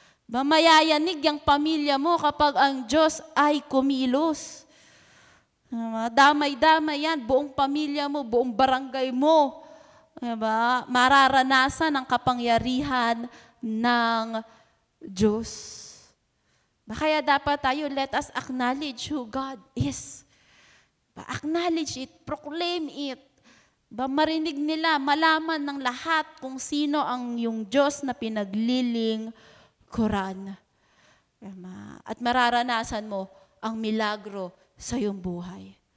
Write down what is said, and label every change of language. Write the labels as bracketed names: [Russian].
[Filipino] Mayayanig ang pamilya mo kapag ang Diyos ay kumilos. Damay-damay yan, buong pamilya mo, buong barangay mo. Diba? Mararanasan ang kapangyarihan ng Diyos. Kaya dapat tayo, [English] let us acknowledge who God is. Acknowledge it, proclaim it. [Filipino] Marinig nila, malaman ng lahat kung sino ang yung Diyos na pinagliling Quran. At mararanasan mo ang milagro sa iyong buhay.